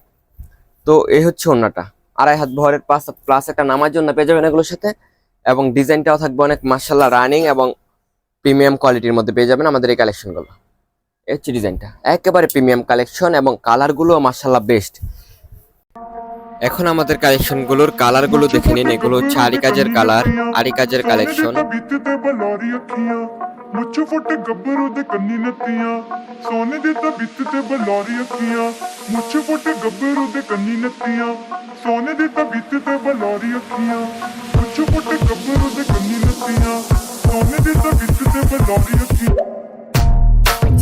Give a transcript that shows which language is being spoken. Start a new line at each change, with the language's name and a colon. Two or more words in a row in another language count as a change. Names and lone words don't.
Bangla: তো এই হচ্ছে ওন্নাটা, 2.5 হাত ভরের প্লাস একটা নামার জন্য পেয়ে যাবেন এগুলোর সাথে, এবং ডিজাইনটাও থাকবে অনেক মাশাআল্লাহ রানিং এবং প্রিমিয়াম কোয়ালিটির মধ্যে পেয়ে যাবেন আমাদের এই কালেকশনগুলো। এই হচ্ছে ডিজাইনটা, একেবারে
English: premium collection,
Bangla: এবং কালারগুলো মাশাআল্লাহ বেস্ট। এখন আমাদের কালেকশনগুলোর কালারগুলো দেখে নিন। এগুলো হচ্ছে আরি কাজের কালার, আরি কাজের কালেকশন।
Punjabi: ਮੁੱਛ ਫੁੱਟ ਗੱਭਰੂ ਦੇ ਕੰਨੀ ਨੱਤੀਆਂ ਸੋਨੇ ਦੀ ਤਾਂ ਬਿੱਤ ਤੇ ਬਲੌਰੀ ਅੱਖੀਆਂ ਮੁੱਛ ਫੁੱਟ ਗੱਭਰੂ ਦੇ ਕੰਨੀ ਨੱਤੀਆਂ ਸੋਨੇ ਦੀ ਤਾਂ ਬਿੱਤ ਤੇ ਬਲੌਰੀ ਅੱਖੀਆਂ ਮੁੱਛ ਫੁੱਟ ਗੱਭਰੂ ਦੇ ਕੰਨੀ ਨੱਤੀਆਂ ਸੋਨੇ ਦੀ ਤਾਂ ਬਿੱਤ ਤੇ ਬਲੌਰੀ ਅੱਖੀਆਂ